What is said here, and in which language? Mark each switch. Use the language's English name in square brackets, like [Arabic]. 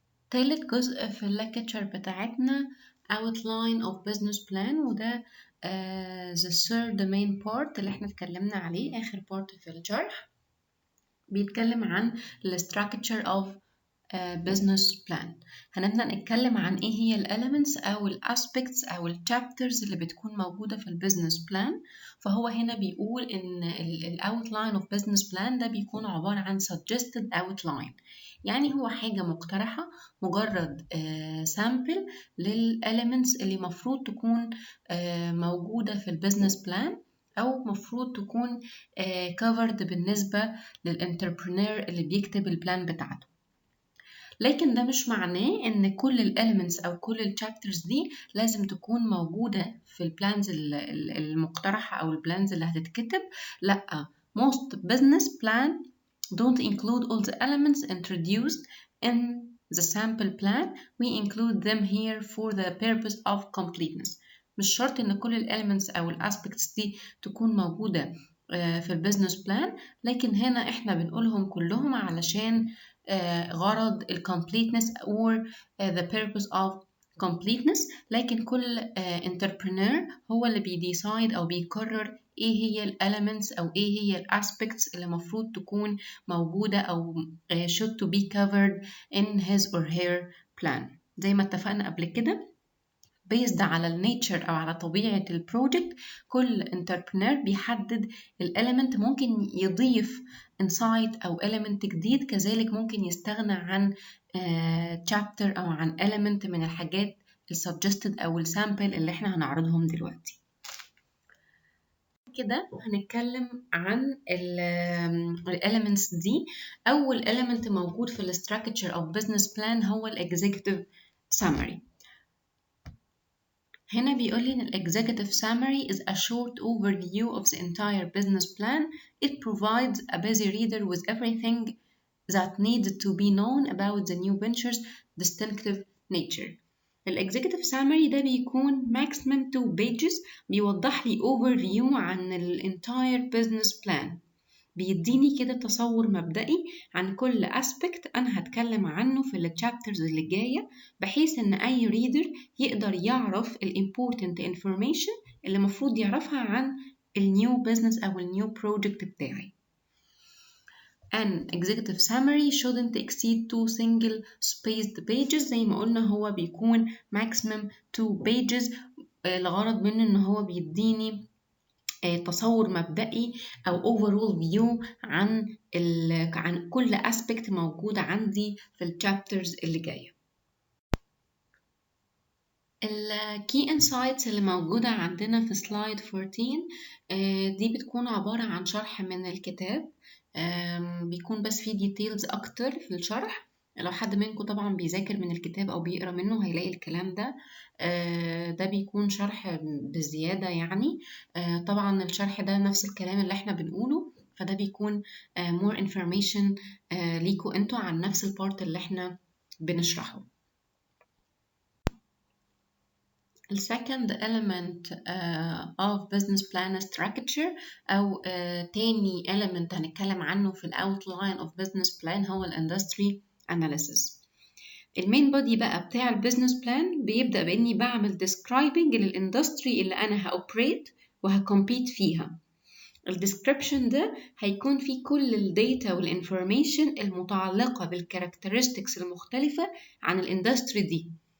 [Arabic] تالت جزء في الليكتشر بتاعتنا [English] outline of business plan، [Arabic] وده [English] the third main part [Arabic] اللي احنا اتكلمنا عليه، آخر part في الشرح. بيتكلم عن ال [English] structure of business plan. [Arabic] هنبدأ نتكلم عن ايه هي ال elements أو ال aspects أو ال chapters اللي بتكون موجودة في ال business plan. فهو هنا بيقول إن ال outline of business plan ده بيكون عبارة عن [English] suggested outline، [Arabic] يعني هو حاجة مقترحة، مجرد sample لل elements اللي مفروض تكون موجودة في ال business plan، أو مفروض تكون covered بالنسبة للانتربرينور اللي بيكتب البلان بتاعته. لكن ده مش معناه ان كل الاليمنتس او كل الشابترز دي لازم تكون موجودة في البلانز المقترحة او البلانز اللي هتتكتب. لا، [English] most business plan don't include all the elements introduced in the sample plan. We include them here for the purpose of completeness. [Arabic] مش شرط ان كل الاليمنتس او الاسبكتس دي تكون موجودة في البيزنس بلان، لكن هنا احنا بنقولهم كلهم علشان غرض ال completeness or [English] the purpose of completeness. [Arabic] لكن كل entrepreneur هو اللي بيديسايد أو بيقرر إيه هي ال elements أو إيه هي ال aspects اللي مفروض تكون موجودة أو [English] should to be covered in his or her plan. [Arabic] زي ما اتفقنا قبل كده based على النيتشر أو على طبيعة البروجكت. كل entrepreneur بيحدد الاليمنت ممكن يضيف insight أو element جديد، كذلك ممكن يستغنى عن chapter أو عن element من الحاجات suggested أو السامبل اللي احنا هنعرضهم دلوقتي. كده هنتكلم عن الاليمنتس دي. أول element موجود في الستراكشر أو business plan هو الexecutive summary. هنا بيقول لي إن ال [English] executive summary is a short overview of the entire business plan. It provides a busy reader with everything that needs to be known about the new venture's distinctive nature. [Arabic] ال executive summary ده بيكون [English] maximum 2 pages، [Arabic] بيوضح لي overview عن ال [English] entire business plan، [Arabic] بيديني كده تصور مبدئي عن كل aspect أنا هتكلم عنه في ال chapters اللي جاية، بحيث إن أي reader يقدر يعرف ال [English] important information [Arabic] اللي مفروض يعرفها عن ال [English] new business [Arabic] أو ال [English] new project [Arabic] بتاعي. [English] An executive summary shouldn't exceed 2 single spaced pages. [Arabic] زي ما قلنا هو بيكون [English] maximum 2 pages، [Arabic] الغرض منه إن هو بيديني تصور مبدئي أو [English] overall view [Arabic] عن كل aspect موجود عندي في ال chapters اللي جاية. ال [English] key insights [Arabic] اللي موجودة عندنا في slide 14 دي بتكون عبارة عن شرح من الكتاب، بيكون بس فيه details أكتر في الشرح. لو حد منكم طبعا بيذاكر من الكتاب أو بيقرأ منه هيلاقي الكلام ده. ده بيكون شرح بزيادة يعني. طبعا الشرح ده نفس الكلام اللي احنا بنقوله، فده بيكون [English] more information [Arabic] ليكوا انتوا عن نفس البارت اللي احنا بنشرحه. [English] The second element of business plan structure [Arabic] أو تاني [English] element [Arabic] هنتكلم عنه في ال [English] outline of business plan [Arabic] هو ال [English] industry analysis. [Arabic] المين بودي بقى بتاع ال business plan بيبدأ بإني بعمل describing للإندستري اللي أنا هأوبريت وهكمبيت فيها. ال description ده هيكون فيه كل الداتا والinformation المتعلقة بالcharacteristics المختلفة عن الإندستري دي.